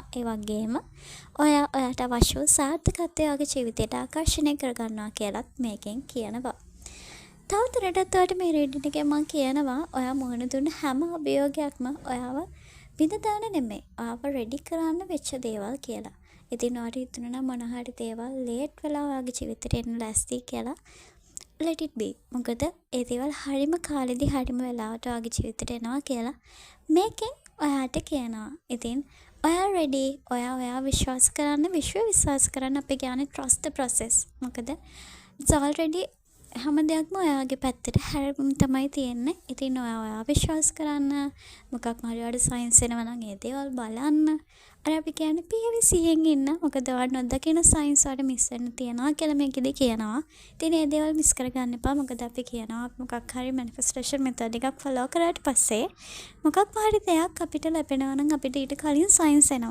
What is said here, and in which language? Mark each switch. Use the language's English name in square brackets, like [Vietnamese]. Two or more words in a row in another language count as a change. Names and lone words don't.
[Sinhala] ඒ වගේම ඔයාට අවශ්‍ය වූ සාර්ථකත්වය ඔයාගේ ජීවිතයට ආකර්ෂණය කරගන්නවා කියලාත් මේකෙන් කියනවා. තවදුරටත් ඔයාට මේ රීඩින් එකෙන් මම කියනවා ඔයා මුහුණ දුන්න හැම අභියෝගයක්ම ඔයාව බිඳ දාන්න නෙමෙයි. ඔයාව රෙඩි කරන්න වෙච්ච දේවල් කියලා. ඉතින් ඔයාට හිතුණා නම් මොන හරි දේවල් ලේට් වෙලා ඔයාගේ ජීවිතේට එන්න ලෑස්ති කියලා [English] let it be. [Sinhala] මොකද ඒ දේවල් හරිම කාලෙදි හරිම වෙලාවට ඔයාගේ ජීවිතේට එනවා කියලා මේකෙන් ඔයාට කියනවා. ඉතින් ඔයා ready. ඔයා විශ්වාස කරන්න, විශ්ව විශ්වාස කරන්න. අපි කියන්නේ [English] trust the process. [Sinhala] මොකද [English] it's already [Sinhala] හැම දෙයක්ම ඔයාගේ පැත්තට හැරෙන්න තමයි තියෙන්නේ. ඉතින් ඔයා විශ්වාස කරන්න. මොකක් හරි ඔයාට සයින්ස් එනවා නම් ඒ දේවල් බලන්න. අර අපි කියන්නේ PVCයෙන් ඉන්න. මොකද ඔයාලා නොදකින සයින්ස් වලට මිස් වෙන්න තියනවා කියලා මේකෙදි කියනවා. ඉතින් ඒ දේවල් මිස් කරගන්න එපා. මොකද අපි කියනවා මොකක් හරි [English] manifestation method [Sinhala] එකක් follow කරාට පස්සේ මොකක් හරි දෙයක් අපිට ලැබෙනවා නම් අපිට ඊට කලින් සයින්ස් එනවා.